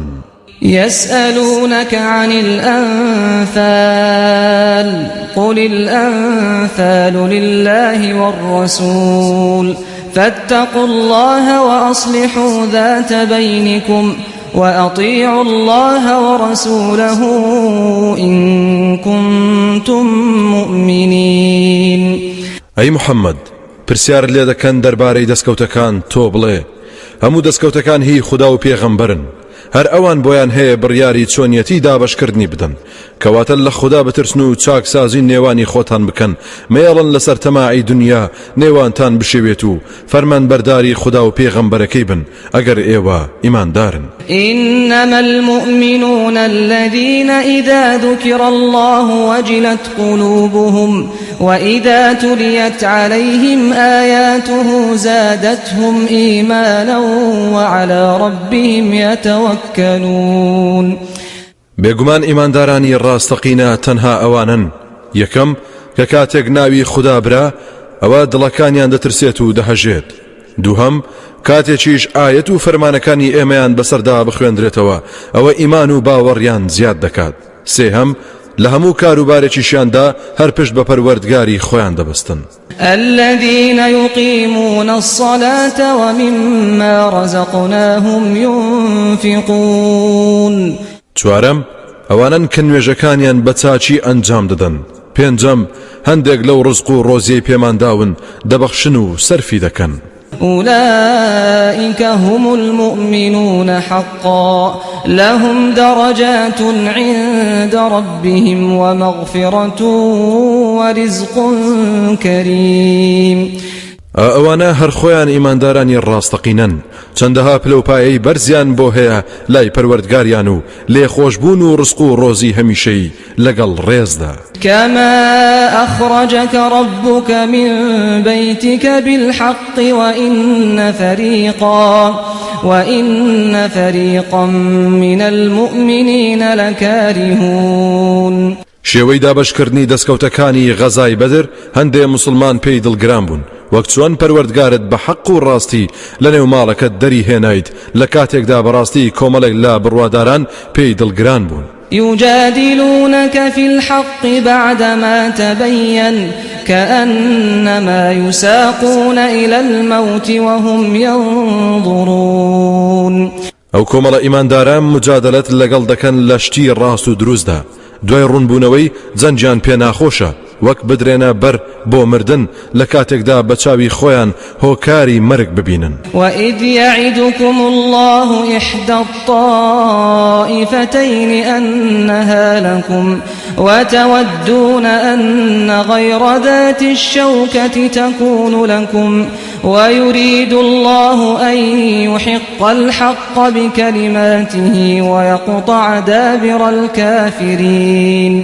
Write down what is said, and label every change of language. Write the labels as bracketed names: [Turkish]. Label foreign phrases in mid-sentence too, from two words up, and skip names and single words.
[Arabic] يسألونك عن الأنفال قل الأنفال لله والرسول فاتقوا الله وأصلحوا ذات بينكم وأطيعوا الله ورسوله إن كنتم مؤمنين. [Central Kurdish] أي محمد پرسیار لێ دەکەن دەربارەی دەستکەوتەکان تۆ بڵێ هەموو دەستکەوتەکان هی خدا و پێغەمبەرن هەر ئەوان بۆیان هەیە بڕیاری چۆنیەتی دابەشکردنی بدەن کەواتە لە خدا بترسن و چاکسازی نێوانی خۆتان بکەن مێڵن لەسەر تەماعی دنیا نێوانتان بشێوێت و فەرمانبەرداری خدا و پێغەمبەرەکەی بن ئەگەر ئێوە ئیماندارن. [Arabic] إنما المؤمنون الذين إذا ذكر الله وجلت قلوبهم وإذا تليت عليهم آياته زادتهم إيمانا وعلى ربهم يتوكلون. [Central Kurdish] بێگومان ئیماندارانی ڕاستەقینە تەنها ئەوانن یەکەم کە کاتێک ناوی خدا برا ئەوە دڵەکانیان دەترسێت و دەهەژێت دووهەم کاتێکیش ئاەت و فەرمانەکانی ئێمەیان بەسەردا بخوێندرێتەوە ئەوە ئیمان و باوەڕیان زیاد دەکات سێهەم لە هەموو کاروبارێکیشیاندا هەر پشت بە پەروەردگاری خۆیان دەبەستن. [Arabic] الذين يقيمون الصلاة ومما رزقناهم ينفقون. [Central Kurdish] چوارەم ئەوانن کە نوێژەکانیان بە چاچی ئەنجام دەدەن. پێنجەم هەندێک لەو ڕزق و ڕۆزیەی پێمانداون دەبەخشن و سەرفی دەکەن. [Arabic] أولئك هم المؤمنون حقا لهم درجات عند ربهم ومغفرة ورزق كريم. [Central Kurdish] ئەوانە هەر خۆیان ئیماندارانی ڕاستەقینەن چەندەها پلەپایەی بەرزیان بۆ هەیە لای پەروەردگاریان و لێخۆشبوون و ڕزق و ڕۆزی هەمیشەی لەگەڵ ڕێزدا. [Arabic] كما أخرجك ربك من بيتك بالحق وإن فريقا من المؤمنين لكارهون. [Central Kurdish] شێوەی دابەشکردنی دەستکەوتەکانی غەزای بەدر هەندێ مسلمان پێی دڵگران بوون وەک چۆن پەروەردگارت بە حەق و ڕاستی لە نێو ماڵەکەت دەری هێنایت لە کاتێکدا بەڕاستی کۆمەڵێک لە بڕواداران پێی دڵگران بوون. [Arabic] يجادلونك في الحق بعدما تبين كأنما يساقون إلى الموت وهم ينظرون. [Central Kurdish] ئەو کۆمەڵە ئیمانداران مجادلەت لەگەڵ دەکەن لە شتی ڕاست و دروستدا دوای ڕوونبوونەوەی جەنجیان پێ ناخۆشە وەک بدرێنە بەر بۆ مردن لە کاتێکدا بە چاوی خۆیان هۆکاری مەرگ ببینن. [Arabic] وإذ يعدكم الله إحدى الطائفتين أنها لكم وتودون أن غير ذات الشوكة تكون لكم ويريد الله أن يحق الحق بكلماته ويقطع دابر الكافرين.